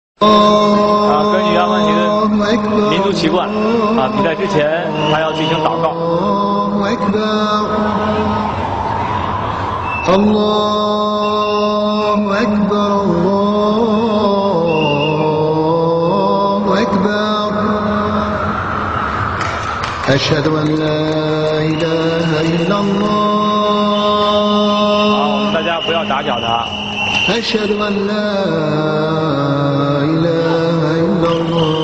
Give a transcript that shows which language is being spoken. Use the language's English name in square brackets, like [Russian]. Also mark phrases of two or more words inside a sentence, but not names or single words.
[Chinese] 根据阿曼尼的民族习惯，比赛之前他要进行祷告。 [Arabic] أشهد أن لا إله إلا الله [Chinese] 好，大家不要打搅他。 [Arabic] أشهد أن لا إله إلا الله